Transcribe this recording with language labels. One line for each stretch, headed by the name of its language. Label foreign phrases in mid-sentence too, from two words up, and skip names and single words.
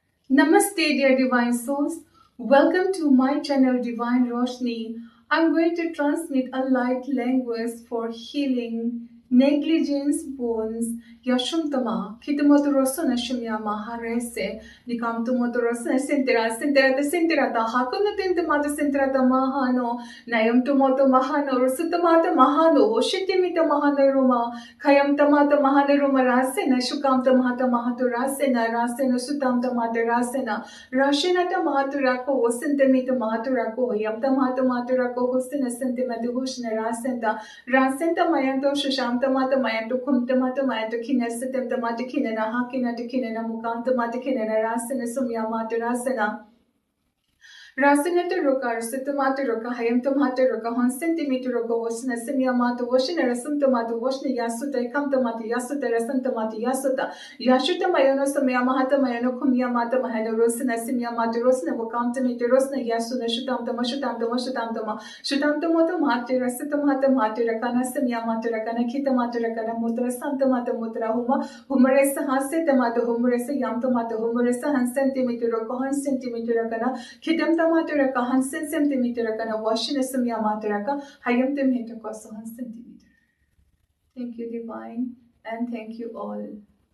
English: Namaste, dear divine souls. Welcome to my channel Divine Roshni. I'm going to transmit a light language for healing negligence wounds. Yashumtama, Kitamotorosuna Shumya Maharese, Nikamtumotorosuna Sintera, the Hakunatintamata Sintrata Mahano, Nayam Tumoto Mahano, Rusutamata Mahano, Oshitimita Mahana Ruma, Kayam Tamata Mahana Ruma Rasena, Shukam Tamata Mahatu Rasena, Rasena Sutam Tamata Rasena, Rashenata Mahaturako, Osentemita Mahaturako, Yamtamata Maturako, Husina Sentimatu Hushna Rasenta, Rasenta Mayanto Shushamta Mata Mayanto Kumtamata Mayanto Kinesetem Tamata Kinena Hakina Kinena Mukanta Matakinena Rasena Sumya Mata Rasena. Rasinata Ruka, Rasitamata Ruka, Hayamtamata Ruka, 1 centimeter Ruka, Washna Simyamata, Washina Rasuntamata, Washna Yasuta, Kamtamata, Yasuta, Rasantamata, Yasuta, Yashuta Mayano, Samyamata, Mayano, Kumyamata, Mahana, Rosina, Simyamata, Rosna, Wakamtamita, Rosna, Yasuna, Shutamtama, Shutamtama, Shutamtama, Shutamtamata, Mati, Rasitamata, Mati, Rakana, Simyamata, Rakana, Kitamata, Rakana, Mutra, Santamata, Mutra, Humaresa, Hasetamata, Humaresa, Yamtamata, Humaresa, 1 centimeter Ruka, 1 centimeter Rakana, Kitam Maturaka, 100 centimeter, and washing a Samya Maturaka, Hayam Temhetakosa 1 centimeter. Thank you, Divine, and thank you all.